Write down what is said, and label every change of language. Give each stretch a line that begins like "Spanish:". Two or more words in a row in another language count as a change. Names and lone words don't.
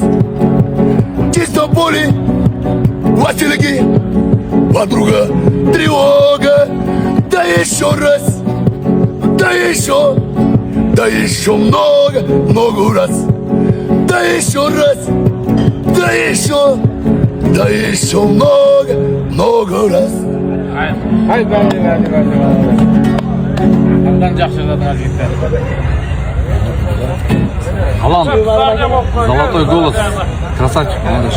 Russian: Чисто поле, василики, подруга, тревога, да еще раз, да еще много раз, да еще раз, да еще много раз.
Uzbek: Haydi. Hamdan yaxshi yozadigan yigitlar.
Russian: Alan, золотой голос, красавчик, молодец.